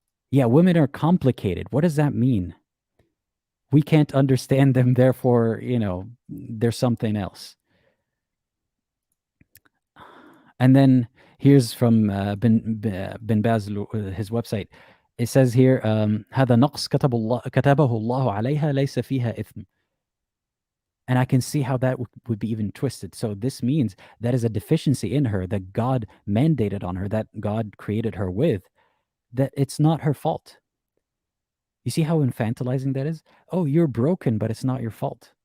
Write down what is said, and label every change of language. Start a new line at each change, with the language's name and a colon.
English: Yeah, women are complicated. What does that mean? We can't understand them, therefore, there's something else. And then here's from bin Baz, his website. It says here,
Arabic: هذا نقص كتبه الله عليها ليس فيها إثم.
English: And I can see how that would be even twisted. So this means that is a deficiency in her that God mandated on her, that God created her with, that it's not her fault. You see how infantilizing that is? Oh, you're broken, but it's not your fault.